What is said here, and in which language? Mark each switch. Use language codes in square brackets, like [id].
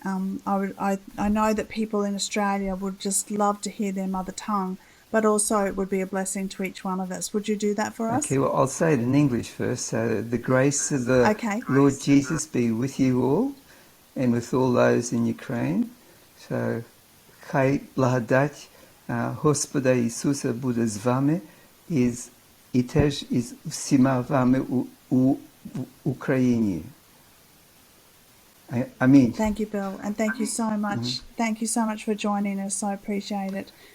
[en] I know that people in Australia would just love to hear their mother tongue, but also it would be a blessing to each one of us. Would you do that for us? Okay, well, I'll say it in English first. So the grace of the Lord Jesus be with you all, and with all those in Ukraine. So, [uk] Хай благодать Господа Ісуса буде з вами і теж із всіма вами у Україні. [en] Amen. Thank you, Bill, and thank you so much. Thank you so much for joining us. I appreciate it.